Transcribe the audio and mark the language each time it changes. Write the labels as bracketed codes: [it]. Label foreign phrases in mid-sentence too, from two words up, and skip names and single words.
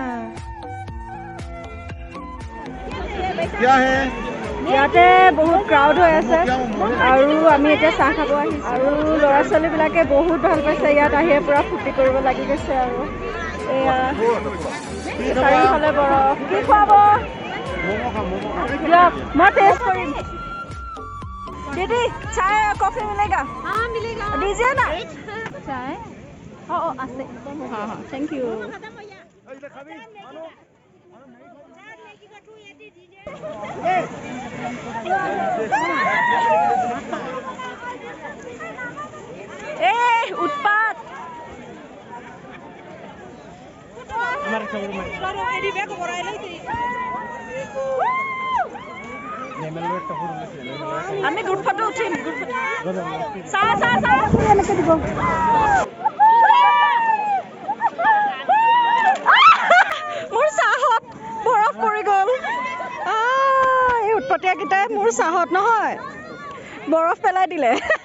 [as] ইয়াতে বহুত ক্ৰাউড হৈ আছে আৰু আমি এতিয়া চাহ খাব আহিছোঁ আৰু ল'ৰা ছোৱালীবিলাকে বহুত ভাল পাইছে ইয়াত আহি পুৰা ফূৰ্তি কৰিব লাগি গৈছে আৰু এয়া চাৰিওফালে বৰফ কি খুৱাব দিয়ক মই টেষ্ট কৰিম [hi] दीदी चाय कॉफी मिलेगा हाँ मिलेगा दीजिए ना चाय ओ आस्ते हाँ हाँ [en] thank you [as] এ উৎপাত আমি [en] group photo [as] উঠিম [en] group photo [as] চা চা চা এনেকে দিব মোৰ চাহত বৰফ পৰি গ'ল এই উৎপতীয়াকেইটাই মোৰ চাহত নহয় বৰফ পেলাই দিলে